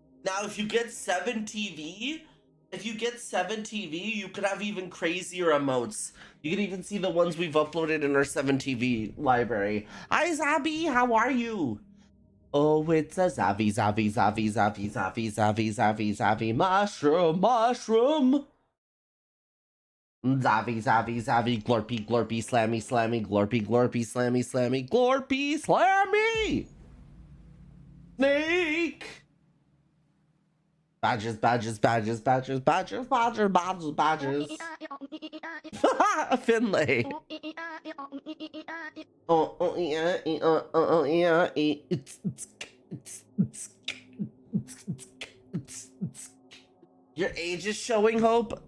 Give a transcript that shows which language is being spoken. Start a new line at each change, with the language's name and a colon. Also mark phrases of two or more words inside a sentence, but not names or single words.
English: Now, if you get 7 TV, you could have even crazier emotes. You can even see the ones we've uploaded in our 7 TV library. Hi, Zabi, how are you? Oh, it's a Zavi, Zavi, Zavi, Zavi, Zavi, Zavi, Zavi, Zavi, mushroom, mushroom. Zavi, Zavi, Zavi, glorpy, glorpy, slammy, slammy, glorpy, glorpy, slammy, slammy, glorpy, slammy. Snake. Badges, badges, badges, badges, badges, badges, badges, badges. Finlay. Oh, yeah, yeah. Your age is showing, Hope.